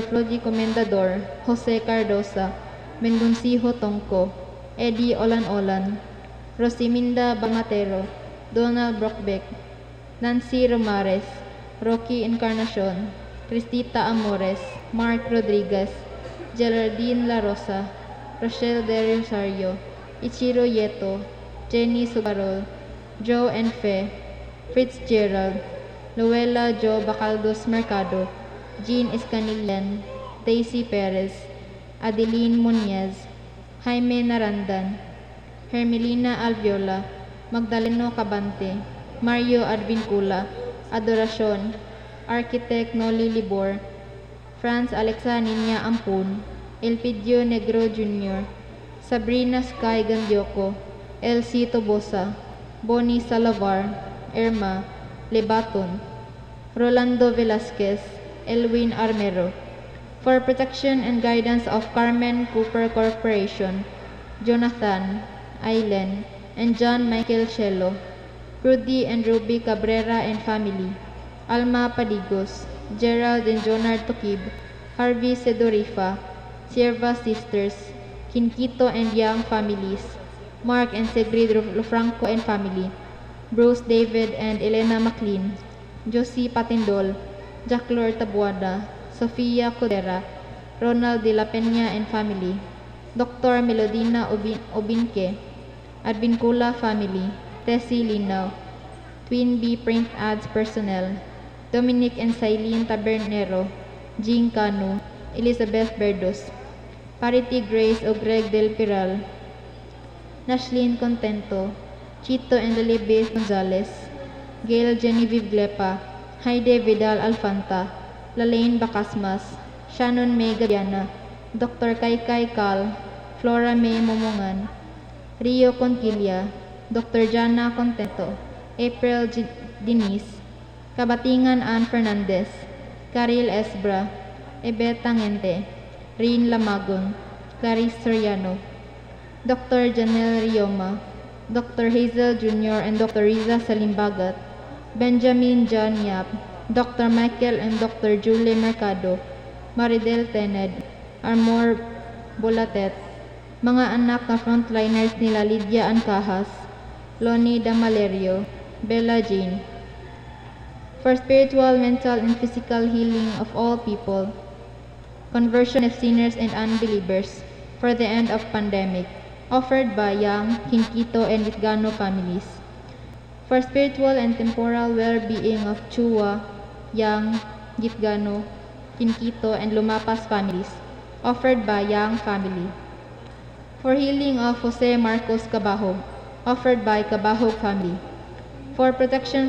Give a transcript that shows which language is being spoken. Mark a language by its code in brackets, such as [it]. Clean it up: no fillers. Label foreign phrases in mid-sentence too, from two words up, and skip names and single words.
[en] Flody Comendador, Jose Cardosa, Mendoncijo Tongko, Eddie Olan-Olan, Rosiminda Bangatero, Donald Brockbeck, Nancy Romares, Rocky Encarnacion, Cristita Amores, Mark Rodriguez, Geraldine La Rosa, Rochelle De Rosario, Ichiro Yeto, Jenny Sugarol, Joe Enfe, Fitzgerald, Luella Jo Bacaldos Mercado, Jean Escanillan, Daisy Perez, Adeline Muñez, Jaime Narandan, Hermelina Alviola, Magdaleno Cabante, Mario Advincula, Adoracion, Architect Noli Libor, Franz Alexa Niña Ampun, Elpidio Negro Jr., Sabrina Sky Gandioco, Elsie Tobosa, Bonnie Salavar, Irma, Lebaton, Rolando Velasquez, Elwin Armero. For protection and guidance of Carmen Cooper Corporation, Jonathan, Ailen, and John Michael Cello, Rudy and Ruby Cabrera and family, Alma Padigos, Gerald and Jonard Tokib, Harvey Sedorifa, Sierva Sisters, Kinkito and Young families, Mark and Sigrid Lofranco and family, Bruce David and Elena McLean, Josie Patindol, Jaclor Tabuada, Sofia Codera, Ronald de la Peña and family, Dr. Melodina Obinke, Advincula family, Tessie Linaw, Twin B Print Ads personnel, Dominic and Silene Tabernero, Jean Cano, Elizabeth Berdos, Parity Grace o Greg Del Piral, Nashlyn Contento, Chito and Lilibeth Gonzalez, Gail Genevieve Glepa, Haide Vidal Alfanta, Lalaine Bacasmas, Shannon May Gabiana, Dr. Kaikai Cal, Flora May Momongan, Rio Conquilla, Dr. Jana Contento, April Denise, Kabatingan Ann Fernandez, Karil Esbra, Ebet Tangente, Rin Lamagon, Clarice Soriano, Dr. Janelle Rioma, Dr. Hazel Jr. and Dr. Riza Salimbagat, Benjamin John Yap, Dr. Michael and Dr. Julie Mercado, Maridel Tened, Armor Bolatet, [tl] mga anak na frontliners nila [en] Lydia Ancahas, Loni Damalerio, Bella Jean, for spiritual, mental, and physical healing of all people, conversion of sinners and unbelievers, for the end of pandemic, offered by Yang, Kinkito, and Litgano families, for spiritual and temporal well-being of Chua, Yang, Gitgano, Kinkito, and Lumapas families, offered by Yang family, for healing of Jose Marcos Cabahog, offered by Cabahog family, for protection